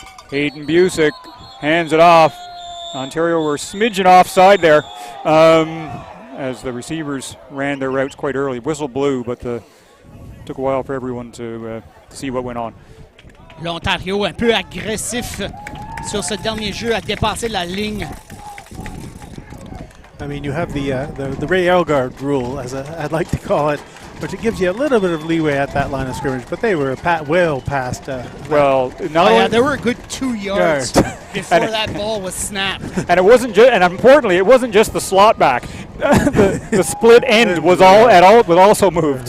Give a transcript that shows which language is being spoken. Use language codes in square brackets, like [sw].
[en] Hayden Busick hands it off. Ontario were a smidgen offside there. As the receivers ran their routes quite early. Whistle blew, but took a while for everyone to see what went on. [fr] L'Ontario un peu agressif sur ce dernier jeu, a dépassé la ligne. [en] I mean, you have the Ray Elgard rule, as I'd like to call it, which it gives you a little bit of leeway at that line of scrimmage, but they were well past. They were a good 2 yards before that ball was snapped. And it wasn't just, and importantly, it wasn't just the slot back. the split end was also moved.